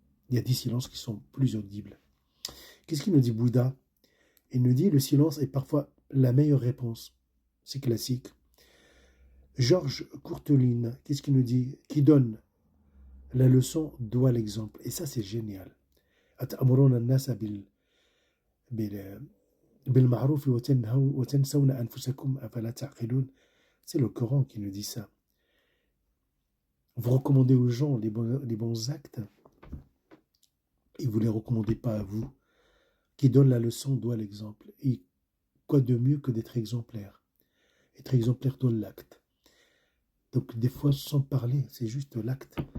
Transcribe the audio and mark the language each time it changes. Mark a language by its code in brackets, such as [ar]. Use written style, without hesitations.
[fr] Il y a des silences qui sont plus audibles. Qu'est-ce qu'il nous dit Bouddha? Il nous dit le silence est parfois la meilleure réponse. C'est classique. Georges Courteline, qu'est-ce qu'il nous dit? Qui donne la leçon doit l'exemple. Et ça, c'est génial. [ar] أتأمرون الناس بالمعروف وتنسون أنفسكم أفلا تعقلون. [fr] C'est le Coran qui nous dit ça. Vous recommandez aux gens les bons actes et vous ne les recommandez pas à vous. Qui donne la leçon doit l'exemple. Et quoi de mieux que d'être exemplaire? Être exemplaire dans l'acte. Donc des fois, sans parler, c'est juste l'acte.